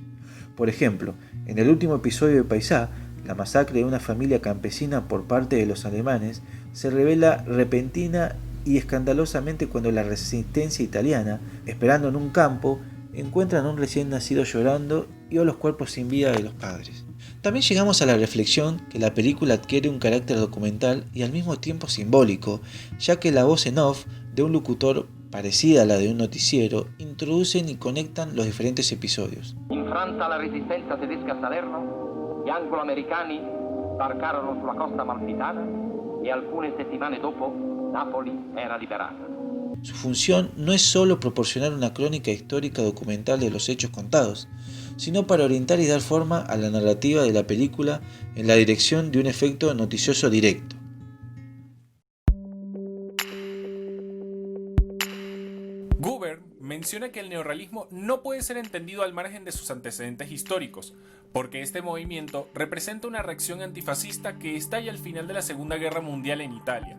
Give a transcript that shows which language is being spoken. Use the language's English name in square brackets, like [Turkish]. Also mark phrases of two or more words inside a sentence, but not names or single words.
[Spanish] Por ejemplo, en el último episodio de Paisà, la masacre de una familia campesina por parte de los alemanes se revela repentina y escandalosamente cuando la resistencia italiana, esperando en un campo, encuentran a un recién nacido llorando y a los cuerpos sin vida de los padres. También llegamos a la reflexión que la película adquiere un carácter documental y al mismo tiempo simbólico, ya que la voz en off de un locutor parecida a la de un noticiero introducen y conectan los diferentes episodios. [Italian] In Francia la resistenza tedesca a Salerno, gli anglo-americani sbarcarono sulla costa amalfitana e alcune settimane dopo Napoli era liberata. [Spanish] Su función no es solo proporcionar una crónica histórica documental de los hechos contados, sino para orientar y dar forma a la narrativa de la película en la dirección de un efecto noticioso directo. Guber menciona que el neorrealismo no puede ser entendido al margen de sus antecedentes históricos, porque este movimiento representa una reacción antifascista que estalla al final de la Segunda Guerra Mundial en Italia.